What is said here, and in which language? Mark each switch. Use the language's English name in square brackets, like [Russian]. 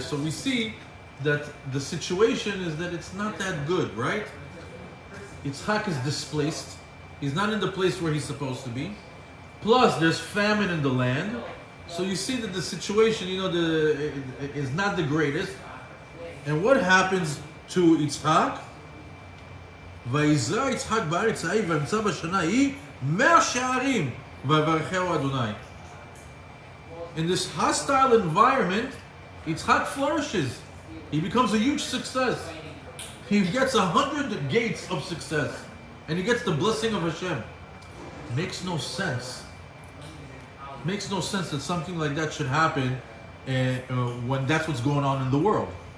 [English] So we see that the situation is that it's not that good, right? Yitzchak is displaced. He's not in the place where he's supposed to be. Plus, there's famine in the land. So you see that the situation, is not the greatest. And what happens to Yitzchak? [Hebrew] ויזרע יצחק בארץ ההיא וימצא בשנה ההיא 100 שערים ויברכהו אדוני. [English] In this hostile environment, Yitzchak flourishes. He becomes a huge success. He gets 100 gates of success. And he gets the blessing of Hashem. Makes no sense. Makes no sense that something like that should happen when that's what's going on in the world.